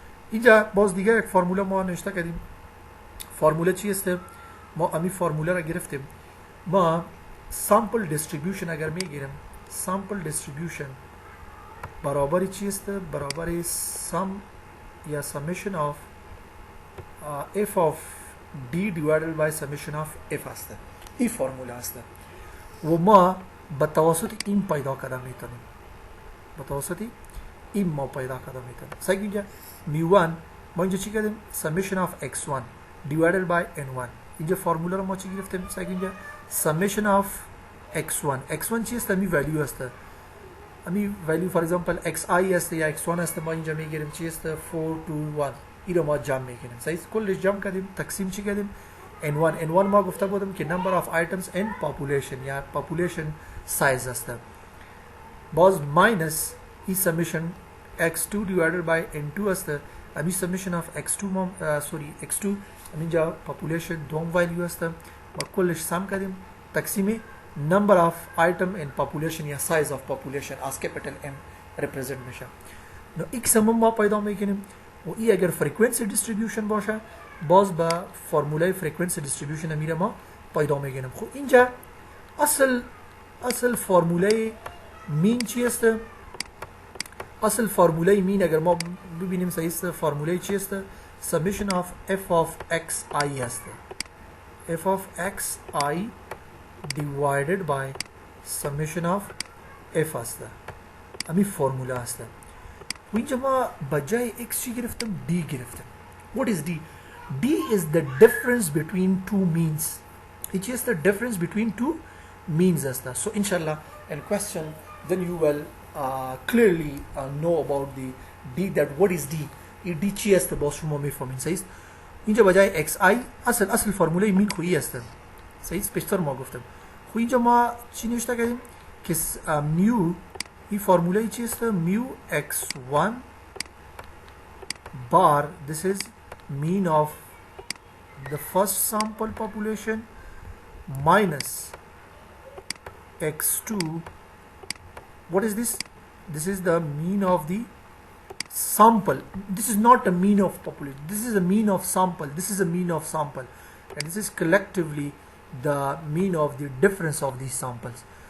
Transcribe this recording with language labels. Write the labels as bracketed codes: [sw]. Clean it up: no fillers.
[fa] اینجا باز دیگه یک فرموله ما نوشته کردیم. فرموله چی است؟ ما امی فرموله را گرفتیم. ما sample distribution اگر میگیریم، sample distribution برابر چی است؟ برابر sum یا [en] summation of f of d divided by summation of f [fa] است. این فرموله است و ما به توسط این پیدا کرده میتونیم. به توسط این ما پیدا کرده میتونیم. صحیح اینجا mu1 ما اینجا چی کردیم؟ [en] summation of x1 divided by n1. [fa] اینجا فرموله رو ما چی گرفتیم؟ صحیح اینجا summation of x1 چی است؟ امی ولیو است. امی ولیو فور ایگزامپل xi است یا x1 است، ما اینجا میگیریم چی است؟ 4 2 1. این رو ما جمع میکنیم. صحیح کلش جمع کردیم، تقسیم چی کردیم؟ n1 ما گفته بودم که [en] number of items in population [fa] یا population size است. باز minus ای [en] summation x2 divided by n2 [fa] است. امی summation of x2 x2 اینجا population دوم ولیو است. ما کلش سم کردیم، تقسیم [en] number of item in population [fa] یا [en] size of population as capital M represent [fa] میشه. نو یک سم ما پیدا میکنیم و ای اگر frequency distribution باشه باز با فرموله frequency distribution میره ما پیدا میگیریم. خب اینجا اصل فرموله مین چی است؟ اصل فرموله مین اگر ما ببینیم صحیح است، فرموله چی است؟ [en] summation of f of xi [fa] است. [en] f of xi divided by summation of f [fa] است. امی فرموله است. و اینجا ما بجای x چی گرفتم؟ d گرفتم. [en] What is d? d is the difference between two means. It is the difference between two means است. So inshallah in question then you will clearly know about the d, that what is d. [fa] این d چی است باز شما میفهمین. صحیح است. اینجا بجای xi اصل فرموله مین خویی است. صحیح است، پیشتر ما گفتم. خب اینجا ما چی نوشته کردیم که میو این فرموله چی است؟ میو [en] x1 bar this is mean of the first sample population minus x2. What is this? This is the mean of the sample. This is not a mean of population, this is a mean of sample, this is a mean of sample, and this is collectively the mean of the difference of these samples.